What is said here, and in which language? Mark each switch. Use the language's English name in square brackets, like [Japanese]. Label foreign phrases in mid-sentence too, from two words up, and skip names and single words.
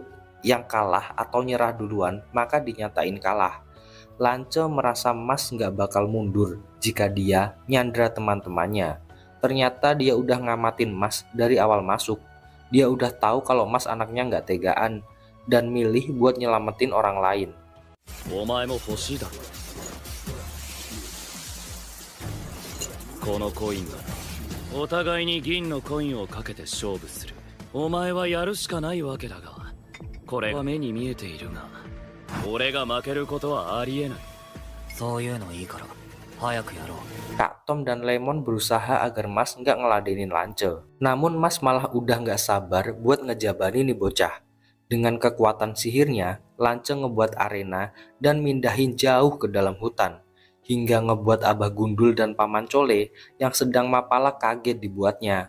[Indonesian] Yang kalah atau nyerah duluan maka dinyatain kalah. Lance merasa Mas nggak bakal mundur jika dia nyandra teman-temannya. Ternyata dia udah ngamatin Mas dari awal masuk. Dia udah tahu kalau Mas anaknya nggak tegaan dan milih buat nyelamatin orang lain. [Japanese] お前も欲しいだろこのコインならお互いに銀のコインをかけて勝負する。お前はやるしかないわけだが、これは目に見えているが、俺が負けることはありえない。そういうのいいから早くやろう。 [Indonesian] Kak Tom dan Lemon berusaha agar Mas nggak ngeladenin Lance. Namun Mas malah udah nggak sabar buat ngejabarin nih bocah. Dengan kekuatan sihirnya, Lance ngebuat arena dan mindahin jauh ke dalam hutan. Hingga ngebuat Abah Gundul dan Paman Cole yang sedang mapala kaget dibuatnya.